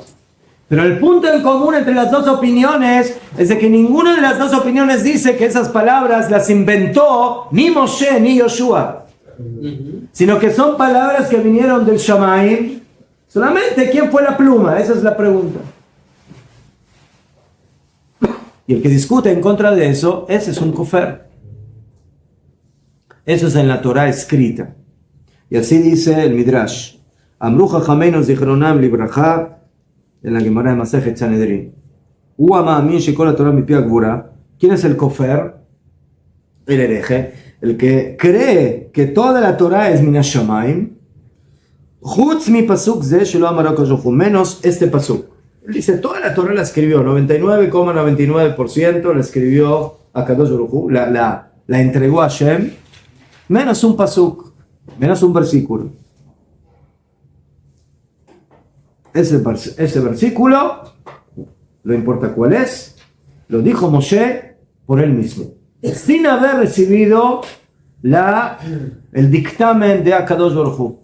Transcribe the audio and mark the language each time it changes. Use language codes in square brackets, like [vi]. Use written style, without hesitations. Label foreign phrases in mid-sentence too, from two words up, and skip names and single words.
[es] Pero el punto en común entre las 2 opiniones es de que ninguna de las 2 opiniones dice que esas palabras las inventó ni Moshe ni Yoshua, sino que son palabras que vinieron del Shamayim. Solamente, ¿quién fue la pluma? Esa es la pregunta. Y el que discute en contra de eso, ese es un kofer. Eso es en la Torah escrita. Y así dice el Midrash. [he] אמרו חכמינו זכרונם לברכה, [es] en la Gemara de Masejet Sanedrin. [he] הוא מאמין שכל התורה מפי הגבורה. [es] ¿Quién es el kofer? El hereje. El que cree que toda la Torah es [he] מן השמים. חוץ מפסוק זה שלא אמר הקדוש ברוך הוא, [es] menos este pasuk. Él dice, toda la Torah la escribió, 99,99% la escribió [he] הקדוש ברוך הוא, [es] la entregó a Hashem, menos un pasuk, menos un versículo. Ese versículo, no importa cuál es, lo dijo Moshe por él mismo, sin haber recibido el dictamen de [he] הקדוש ברוך הוא.